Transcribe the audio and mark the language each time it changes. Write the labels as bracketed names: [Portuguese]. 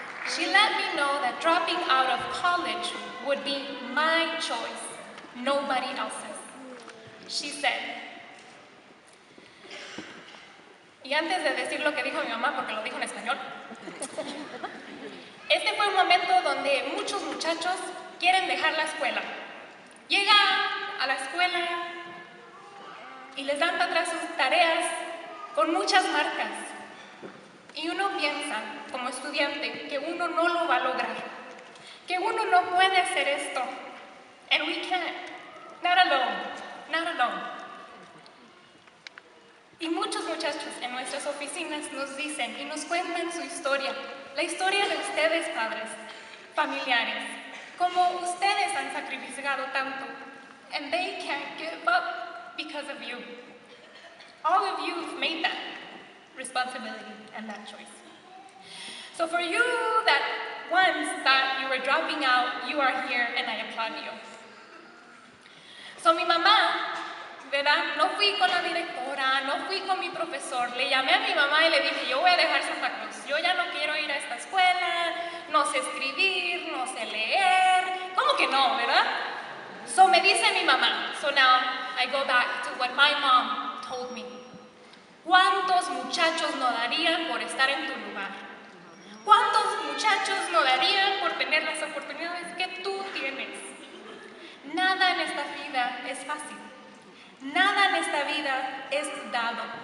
[English] She let me know that dropping out of college would be my choice, nobody else's. She said, [Spanish] y antes de decir lo que dijo mi mamá, porque lo dijo en español, este fue un momento donde muchos muchachos quieren dejar la escuela. Llegan a la escuela y les dan para atrás sus tareas con muchas marcas. Y uno piensa, como estudiante, que uno no lo va a lograr, que uno no puede hacer esto. [English] And we can't. Not alone. Not alone. [Spanish] Y muchos muchachos en nuestras oficinas nos dicen y nos cuentan su historia, la historia de ustedes, padres, familiares, como ustedes han sacrificado tanto, [English] and they can't give up because of you. All of you have made that responsibility and that choice. So for you that once thought you were dropping out, you are here and I applaud you. [Spanish] So mi mamá, ¿verdad? No fui con la directora, no fui con mi profesor, le llamé a mi mamá y le dije, yo voy a dejar Santa Cruz, yo ya no quiero ir a esta escuela, no sé escribir, no sé leer, ¿cómo que no, verdad? So me dice mi mamá, [English] so now I go back to what my mom told me. [Spanish] ¿Cuántos muchachos no darían por estar en tu lugar? ¿Cuántos muchachos no darían por tener las oportunidades que tú tienes? Nada en esta vida es fácil. Nada en esta vida es dado.